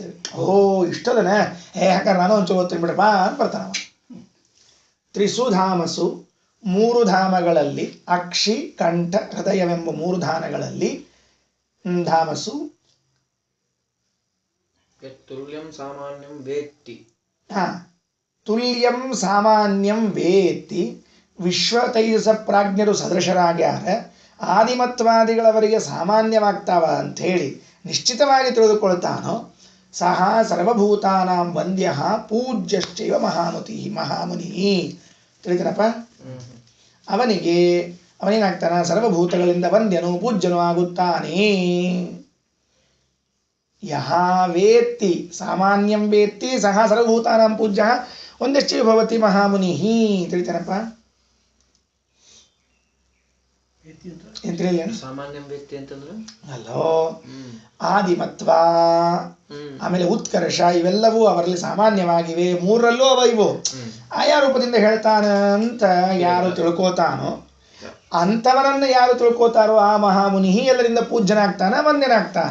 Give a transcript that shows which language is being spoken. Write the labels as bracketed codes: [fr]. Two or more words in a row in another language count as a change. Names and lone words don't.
[kn] ಓ ಇಷ್ಟದನ ಯಾಕಂದ್ರೆ ನಾನು ಒಂಚೂರು ಓದ್ತೀನಿ ಬಿಡಪ್ಪ ಅಂತ ಬರ್ತಾನವ. ತ್ರಿಸುಧಾಮಸು, 3 ಧಾಮಗಳಲ್ಲಿ, ಅಕ್ಷಿ ಕಂಠ ಹೃದಯವೆಂಬ 3 ಧಾಮಗಳಲ್ಲಿ, ಧಾಮಸು [sa] ತುಲ್ಯಂ ಸಾಮಾನ್ಯಂ ವೇತ್ತಿ, ತುಲ್ಯಂ ಸಾಮಾನ್ಯಂ ವೇತ್ತಿ, [kn] ವಿಶ್ವ ತೈಜಸ ಪ್ರಾಜ್ಞರು ಸದೃಶರಾಗ್ಯಾರ, ಆದಿಮತ್ವಾದಿಗಳವರಿಗೆ ಸಾಮಾನ್ಯವಾಗ್ತಾವ ಅಂಥೇಳಿ ನಿಶ್ಚಿತವಾಗಿ ತಿಳಿದುಕೊಳ್ತಾನೋ [sa] ಸಹ ಸರ್ವಭೂತಾನಾಂ ವಂದ್ಯ ಪೂಜ್ಯಶ್ಚೈವ ಮಹಾಮುನಿ. [kn] ತಿಳಿತೀನಪ್ಪ? ಅವನೇನಾಗ್ತಾನ? ಸರ್ವಭೂತಗಳಿಂದ ವಂದ್ಯನು ಪೂಜ್ಯನು ಆಗುತ್ತಾನೆ. [sa] ಯಹ ವೇತ್ತಿ ಸಾಮಾನ್ಯಂ ವೇತ್ತಿ ಸಹ ಸರ್ವಭೂತಾನಾಂ ಪೂಜ್ಯ ವಂದ್ಯಶ್ಚೈವ ಭವತಿ ಮಹಾಮುನಿ. [kn] ತಿಳಿತಾನಪ್ಪ? ಎಂತ್ರಿಲ್ಲ ಸಾಮಾನ್ಯ ವ್ಯಕ್ತಿ ಅಂತಂದ್ರೆ ಅಲ್ಲೋ ಆದಿಮತ್ವ ಆಮೇಲೆ ಉತ್ಕರ್ಷ ಇವೆಲ್ಲವೂ ಅವರಲ್ಲಿ ಸಾಮಾನ್ಯವಾಗಿವೆ. ಮೂರರಲ್ಲೂ ಅವ ಇವು. ಆಯಾ ರೂಪದಿಂದ ಹೇಳ್ತಾನ ಅಂತ ಯಾರು ತಿಳ್ಕೋತಾನೋ ಅಂಥವನನ್ನ ಯಾರು ತಿಳ್ಕೋತಾರೋ ಆ ಮಹಾಮುನಿ ಎಲ್ಲರಿಂದ ಪೂಜ್ಯನಾಗ್ತಾನ, ವಂದ್ಯನಾಗ್ತಾನ.